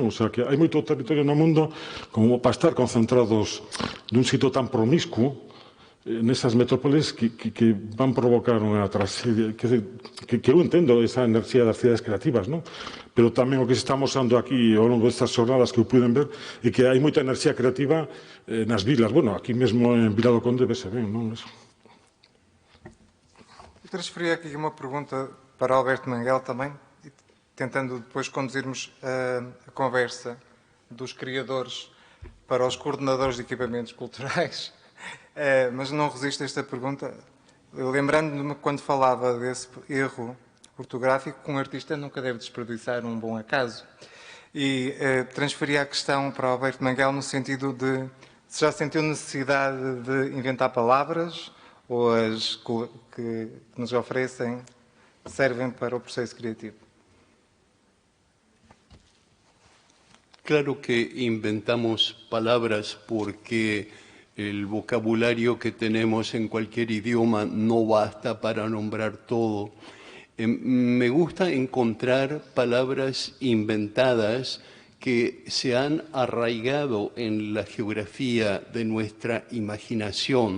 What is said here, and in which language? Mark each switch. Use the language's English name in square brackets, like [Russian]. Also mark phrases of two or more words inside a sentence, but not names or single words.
[Spanish] O sea, [Galician] que hai moito territorio no mundo como para estar concentrados dun sitio tan promiscuo nesas metrópoles que van provocar unha tragedia, que eu entendo esa enerxía das cidades creativas, non? Pero tamén o que se está mostrando aquí ao longo destas xornadas que eu puiden ver é que hai moita enerxía creativa nas vilas. Bueno, aquí mesmo en Vila do Conde vese ben, non? Eso. [Portuguese] Eu transferi aqui uma pergunta para Alberto Manguel também, tentando depois conduzirmos a conversa dos criadores para os coordenadores de equipamentos culturais, mas não resisto a esta pergunta. Lembrando-me quando falava desse erro ortográfico, que um artista nunca deve desperdiçar um bom acaso. E transferi a questão para Alberto Manguel no sentido de se já sentiu necessidade de inventar palavras ou as que nos oferecem servem para o processo criativo. [Spanish] Claro que inventamos palabras porque el vocabulario que tenemos en cualquier idioma no basta para nombrar todo. Me gusta encontrar palabras inventadas que se han arraigado en la geografía de nuestra imaginación.